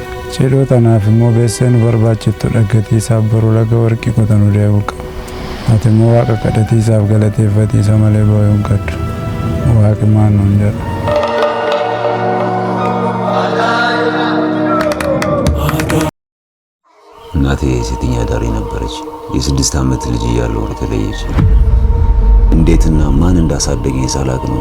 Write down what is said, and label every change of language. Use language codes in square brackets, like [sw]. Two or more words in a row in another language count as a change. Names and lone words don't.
[om] Cidhoo tanaaf immoo beessee nu barbaachiftu dhaggatii isaaf baruu laga warqii qotanuu deebi'u qaba. Ati immoo waaqa kadhatii isaaf galateeffatiisa malee boo'uu hin qabdu. Waaqi maal nuun jedha. [am] እናቴ ሴተኛ አዳሪ ነበረች። የ6 ዓመት ልጅ እያለሁ ተለየች። እንዴትና ማን እንዳሳደገኝ ሳላቅ ነው